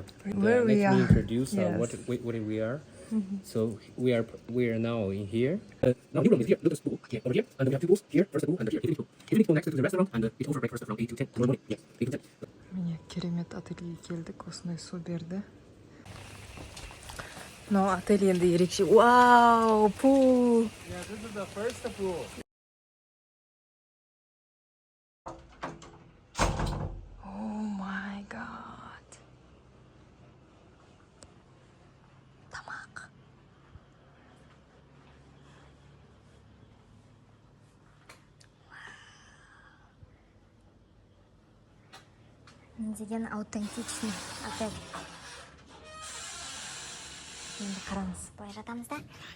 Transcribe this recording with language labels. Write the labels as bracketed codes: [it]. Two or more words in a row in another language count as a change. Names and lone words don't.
[en] Where we Let are. me introduce Yes. what we are. So we are now in here. Now the room is here. Look at the pool here, over here, and we have 2 pools here. First the pool and here. Evening pool next to the restaurant, and it's over breakfast from 8 to 10 tomorrow morning. Yes, 8 to 10. [kk] Міне керемет ательеге келдік, осындай су берді. Но отель енді ерекше. Вау, пул! [en] Yeah, this is the first pool. Oh my god. [kk] Тамақ. деген аутентичный отель. Енді қараңыз, былай жатамыз да.